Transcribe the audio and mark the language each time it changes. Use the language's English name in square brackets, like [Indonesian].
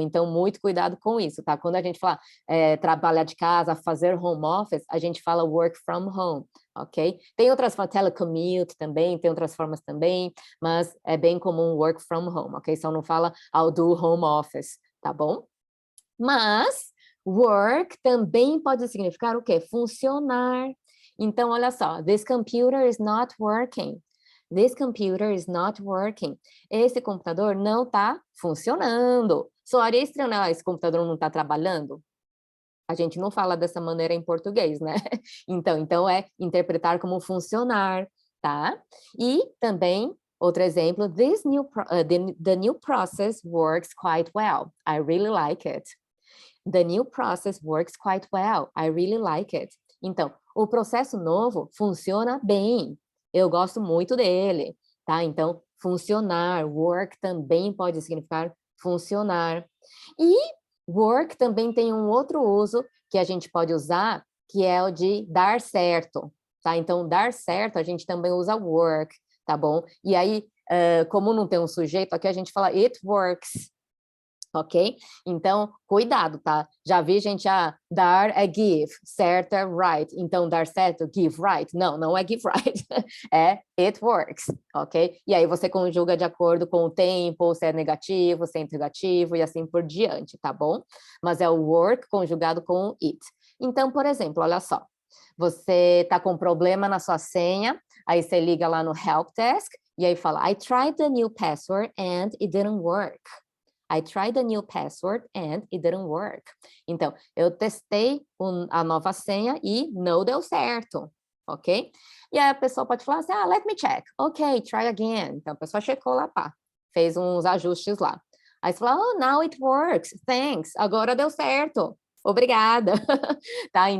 [Portuguese] Então, muito cuidado com isso, tá? Quando a gente fala trabalhar de casa, fazer home office, a gente fala [English] work from home, [Portuguese] ok? Tem outras formas, telecommute também, tem outras formas também, mas é bem comum [English] work from home, [Portuguese] ok? Só não fala ao do home office, tá bom? Mas work também pode significar o quê? Funcionar. Então, olha só, [English] this computer is not working. This computer is not working. [Portuguese] Esse computador não está funcionando. Soaria estranho, né? Esse computador não está trabalhando? A gente não fala dessa maneira em português, né? Então é interpretar como funcionar, tá? E também, outro exemplo, [English] the new process works quite well. I really like it. The new process works quite well. I really like it. [Portuguese] Então, o processo novo funciona bem. Eu gosto muito dele, tá? Então, funcionar, work também pode significar funcionar. E Work também tem um outro uso que a gente pode usar, que é o de dar certo, tá? Então, dar certo, a gente também usa work, tá bom? E aí, como não tem um sujeito, aqui a gente fala it works, ok? Então, cuidado, tá? Já vi gente, dar é give, certo é right. Então, dar certo, [English] give right. [Portuguese] Não, não é give right, é [English] it works, [Portuguese] ok? E aí você conjuga de acordo com o tempo, se é negativo, se é interrogativo e assim por diante, tá bom? Mas é o work conjugado com o it. Então, por exemplo, olha só, você tá com problema na sua senha, aí você liga lá no help desk e aí fala, [English] I tried the new password and it didn't work. I tried a new password and it didn't work. [Portuguese] Então, eu testei a nova senha e não deu certo, ok? E aí a pessoa pode falar assim, [English] let me check. Ok, try again. [Portuguese] Então, a pessoa checou lá, pá, fez uns ajustes lá. Aí você fala, [English] oh, now it works, thanks. [Portuguese] Agora deu certo. Obrigada. Tá?